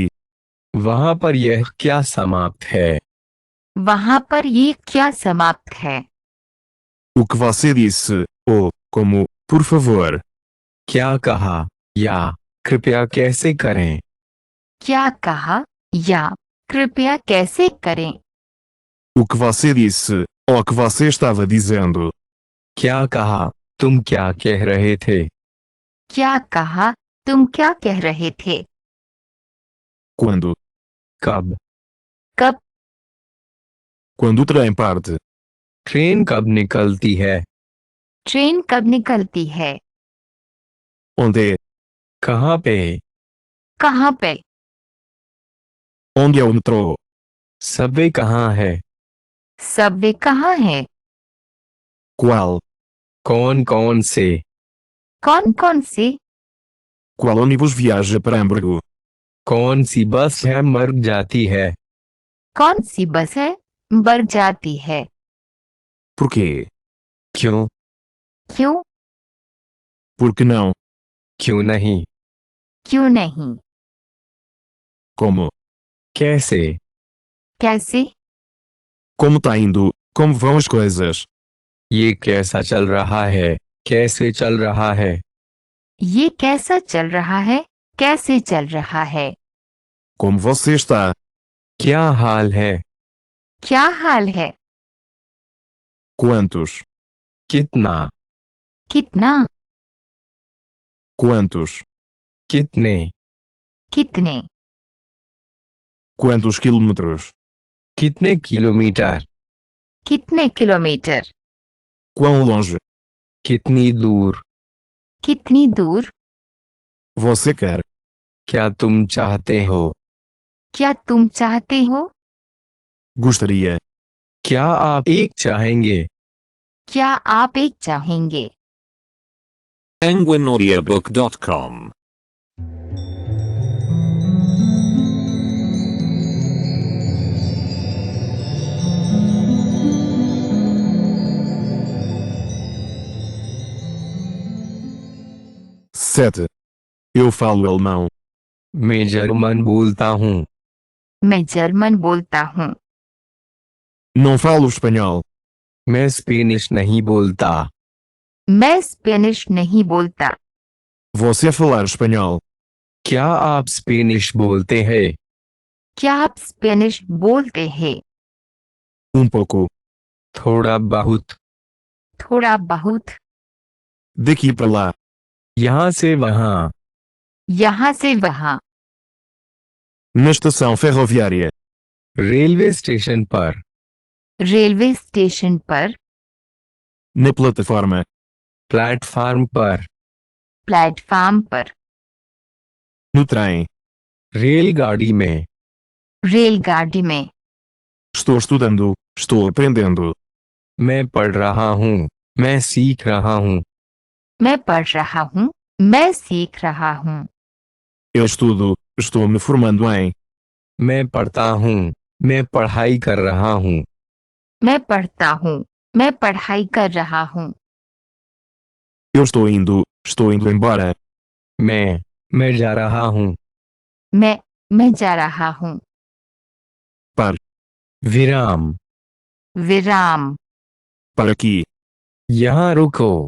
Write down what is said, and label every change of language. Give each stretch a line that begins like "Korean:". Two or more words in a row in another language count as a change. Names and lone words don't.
Hindi: वहां पर यह क्या समाप्त है वहां पर ये क्या समाप्त है
Portuguese: O que você disse? Ou, como, por favor.
Hindi: क्या कहा या कृपया कैसे करें क्या कहा या कृपया कैसे करें
Portuguese: O que você disse? Ou que você estava dizendo?
Hindi: क्या कहा तुम क्या कह रहे थे क्या कहा तुम क्या कह रहे थे
Portuguese: Quando?
Hindi: कब कब
Portuguese: Quando o trem parte.
Hindi: ट्रेन कब निकलती है ट्रेन कब निकलती है
Portuguese: Onde é?
Hindi: कहाँ पे कहाँ पे
Portuguese: Onde é o metrô?
Hindi: सबवे कहाँ है सबवे कहाँ है
Portuguese: Qual?
Hindi: कौन कौन से कौन कौन से
Portuguese: Qual ônibus viaja para Hamburgo?
Hindi: कौन सी बस है मर जाती है कौन सी बस है बढ़ जाती है
Portuguese: Por quê?
Hindi: क्यों क्यों
Portuguese: Por que não?
Hindi: क्यों नहीं क्यों नहीं
Portuguese: Como?
Hindi: कैसे कैसे
Portuguese: Como tá indo? Como vão as coisas?
Hindi: ये कैसा चल रहा है कैसे चल रहा है ये कैसा चल रहा है कैसे चल रहा है
Portuguese: Como você está?
Hindi: क्या हाल है क्या हाल है
Portuguese: Quantos?
Hindi: कितना कितना
Portuguese: Quantos?
Hindi: कितने कितने
Portuguese: Quantos quilómetros?
Hindi: कितने किलोमीटर कितने किलोमीटर
Portuguese: Quão longe?
Hindi: कितनी दूर कितनी दूर
Portuguese: Você quer?
Hindi: क्या तुम चाहते हो क्या तुम चाहते हो
Portuguese: Gostaria?
Hindi: क्या आप एक चाहेंगे क्या आप एक चाहेंगे
Portuguese: penguinaudiobook.com Sete. Eu falo alemão.
Hindi: मैं जर्मन बोलता हूँ मैं जर्मन बोलता हूँ
Portuguese: Não falo espanhol.
Hindi: मैं स्पेनिश नहीं बोलता मैं स्पेनिश नहीं बोलता
Portuguese: Você falar espanhol?
Hindi: क्या आप स्पेनिश बोलते हैं क्या आप स्पेनिश बोलते हैं
Portuguese: pouco.
Hindi: थोड़ा बहुत थोड़ा बहुत
Portuguese: Daqui para lá.
Hindi: यहाँ से वहाँ यहाँ से वहाँ
Portuguese: Na estação ferroviária.
Hindi: रेलवे स्टेशन पर रेलवे स्टेशन पर
Portuguese: Na plataforma.
Hindi: प्लेटफार्म पर, प्लेटफॉर्म पर,
Portuguese: No trem.
Hindi: रेलगाड़ी में, रेलगाड़ी में,
Portuguese: Estou estudando. Estou aprendendo.
Hindi: मैं पढ़ रहा हूँ, मैं सीख रहा हूँ, मैं पढ़ रहा हूँ, मैं सीख रहा हूँ,
Portuguese: Eu estudo. Estou me formando em.
Hindi: मैं पढ़ता हूँ, मैं पढ़ाई कर रहा हूँ, मैं पढ़ता हूँ, मैं पढ़ाई कर रहा हूँ,
Portuguese: Eu estou indo. Estou indo embora.
Hindi: मैं जा रहा हूँ, मैं जा रहा हूँ,
Portuguese: Par.
Hindi: विराम, विराम,
Portuguese: Para aqui.
Hindi: यहाँ रुको,